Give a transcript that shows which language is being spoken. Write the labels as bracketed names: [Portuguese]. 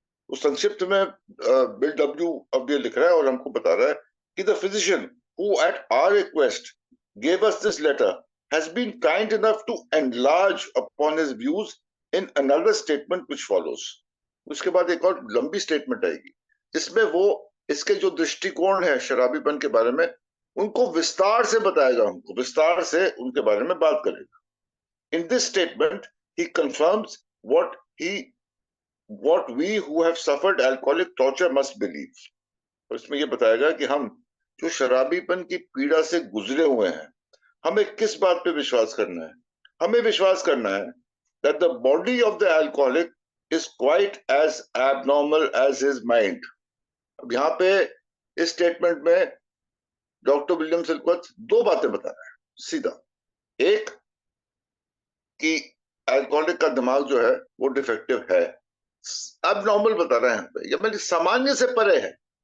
[Hindi] उस संक्षिप्त में बिल डब्ल्यू अब ये लिख रहा है और हमको बता रहा है कि [English] The physician who at our request gave us this letter has been kind enough to enlarge upon his views in another statement which follows। [Hindi] उसके बाद एक और लंबी स्टेटमेंट आएगी जिसमें वो इसके जो दृष्टिकोण है शराबीपन के बारे में, उनको विस्तार से बताएगा, हमको विस्तार से उनके बारे में बात करेगा। [English] In this statement he confirms what he what we who have suffered alcoholic torture must believe। [Hindi] और इसमें यह बताएगा कि हम जो शराबीपन की पीड़ा से गुजरे हुए हैं, हमें किस बात पे विश्वास करना है। हमें विश्वास करना है [English] that the body of the alcoholic is quite as abnormal as his mind। [Hindi] अब यहाँ पे इस स्टेटमेंट में डॉक्टर विलियम सिल्कवर्थ दो बातें बता रहे हैं सीधा। एक, कि अल्कोहलिक का दिमाग जो है वो डिफेक्टिव है, अब नॉर्मल बता रहे हैं, या मतलब सामान्य से परे है।